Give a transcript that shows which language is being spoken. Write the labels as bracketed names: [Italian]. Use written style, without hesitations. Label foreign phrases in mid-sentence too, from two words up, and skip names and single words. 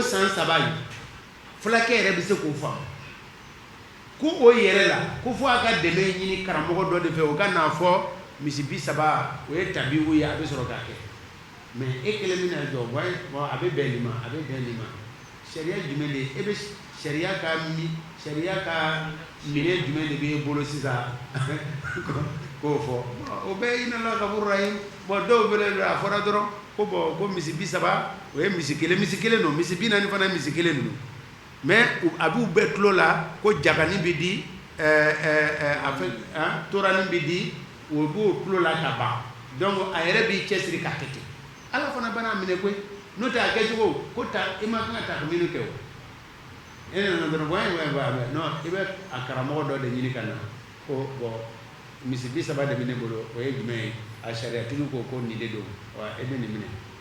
[Bambara] san 3 in fulakɛ yɛrɛ bɛ se k'o faamu ko o yɛrɛ la ko fo a ka dɛmɛ ɲini karamɔgɔ dɔ de fɛ o ka n'a fɔ misi 30 o ye tabiwu ye a bɛ sɔrɔ k'a kɛ mais e kelen bɛna jɔ a bɛ bɛn nin ma a bɛ bɛn nin ma sariya jumɛn de e bɛ sariya ka minɛ jumɛn de b'e bolo sisan k'o fɔ o bɛɛ [Arabic] إن الله غفور رحيم [Bambara] dɔw bɛ a fɔra dɔrɔn ko ko misi 30 o ye misi kelen don misi 40 fana ye misi kelen ninnu mais a b'u bɛɛ tulo la ko jagani bɛ di torani bɛ di o b'o tulo la ka ban donc a yɛrɛ b'i cɛsiri k'a kɛ ten Ala fana bana minɛ koyi n'o tɛ a kɛcogo ko i ma kan ka taxminu kɛ o e nana dɔrɔn non i bɛ a karamɔgɔ dɔ de ɲini ka na ko misi 30 de bɛ ne bolo o ye jumɛn ye a sariyatigi ko nin de don wa e bɛ nin minɛ